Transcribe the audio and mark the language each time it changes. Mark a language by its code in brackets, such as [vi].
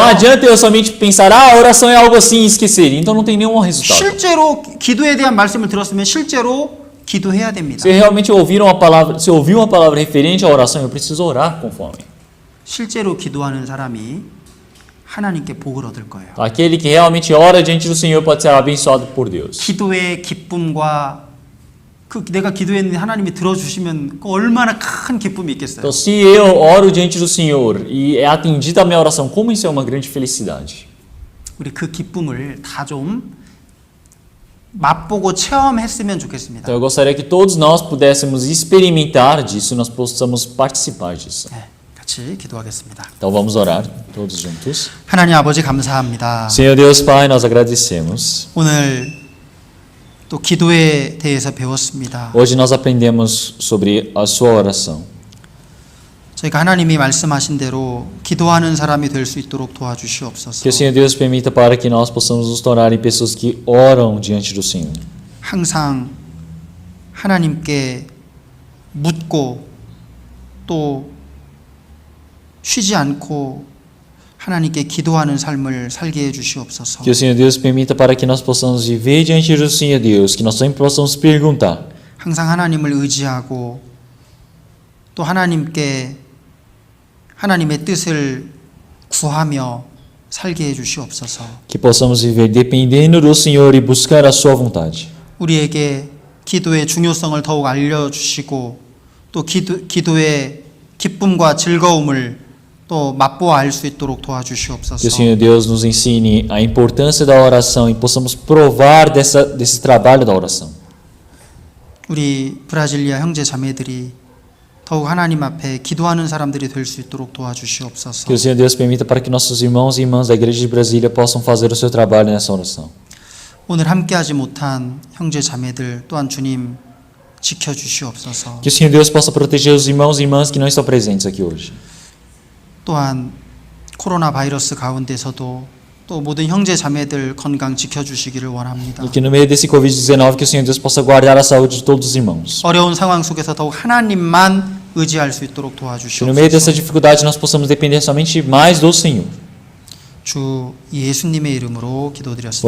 [pt] Não adianta eu somente pensar, a oração é algo assim e esquecer. Então não tem nenhum resultado. [ko] 실제로 기도에 대한 말씀을 들었으면 실제로 기도해야 됩니다. [pt] Se realmente ouviu uma palavra referente à oração, eu preciso orar conforme. [ko] 실제로 기도하는 사람이 하나님께 복을 얻을 거예요. [pt] Aquele que realmente ora diante do Senhor pode ser abençoado por Deus. [ko] 기도의 기쁨과 내가 기도했는데 하나님이 들어주시면 얼마나 큰 기쁨이 있겠어요. [pt] Então, se eu oro diante do Senhor e é atendida a minha oração, como isso é uma grande felicidade. [ko] 우리 그 기쁨을 다 좀 맛보고 체험했으면 좋겠습니다. [pt] Então, eu gostaria que todos nós pudéssemos experimentar disso, nós possamos participar disso. [ko] 네, 같이 기도하겠습니다. [pt] Então, vamos orar todos juntos. [ko] 하나님 아버지 감사합니다. [pt] Senhor Deus Pai, nós agradecemos. [ko] 오늘 또 기도에 대해서 배웠습니다. [pt] Hoje nós aprendemos sobre a sua oração. [ko] 저희가 하나님이 말씀하신 대로 기도하는 사람이 될 수 있도록 도와주시옵소서. [pt] Que o Senhor Deus permita para que nós possamos nos tornar em pessoas que oram diante do Senhor. [ko] 항상 하나님께 묻고 또 쉬지 않고 하나님께 기도하는 삶을 살게 해 주시옵소서. [pt] Que o Senhor Deus permita para que nós possamos viver diante do Senhor Deus, que nós sempre possamos perguntar. [ko] 항상 하나님을 의지하고 또 하나님의 뜻을 구하며 살게 해 주시옵소서. [pt] Que possamos viver dependendo do Senhor e buscar a sua vontade. [ko] 우리에게 기도의 중요성을 더욱 알려주시고 또 기도의 기쁨과 즐거움을 또 맛보아 알 수 있도록 [pt] Que o [ko] 도와주시옵소서. [pt] Senhor Deus nos ensine a importância da oração e possamos provar desse trabalho da oração. [ko] 우리 브라질리아 형제 자매들이 더욱 하나님 앞에 기도하는 사람들이 될 수 있도록 도와주시옵소서. [pt] Que o Senhor Deus permita para que nossos irmãos e irmãs da Igreja de Brasília possam fazer o seu trabalho nessa oração. [ko] 오늘 함께하지 못한 형제 자매들 또한 주님 지켜주시옵소서. [pt] Que o Senhor Deus possa proteger os irmãos e irmãs que não estão presentes aqui hoje. [ko] 또한 코로나 바이러스 가운데서도 또 모든 형제 자매들 건강 지켜주시기를 원합니다. [pt] E que no meio desse Covid-19 que o Senhor Deus possa guardar a saúde de todos os irmãos. [ko] 어려운 상황 속에서 더욱 하나님만 의지할 수 있도록 [pt] Que no meio dessa [ko] 도와주시옵소서. [pt] dificuldade nós possamos depender somente mais do Senhor. [ko] 주 예수님의 이름으로 기도드렸습니다.